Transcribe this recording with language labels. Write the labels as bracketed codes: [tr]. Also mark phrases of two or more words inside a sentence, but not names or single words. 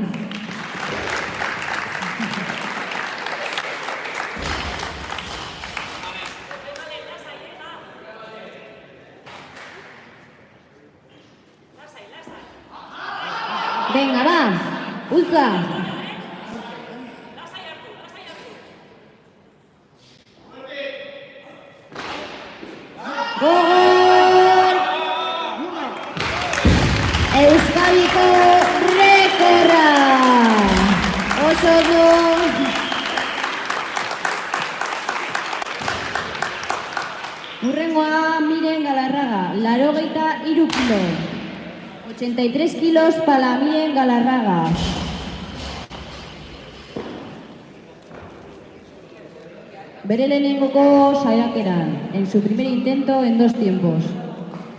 [es] Venga, va. Ultra. Gol! [eu] Euskadiko rekorra! Oso ondo! Hurrengoa Miren Galarraga, 83 kilo. [es] 83 kilos para Miren Galarraga. [eu] Bere lehenengoko saiakeran, [es] en su primer intento en 2 tiempos.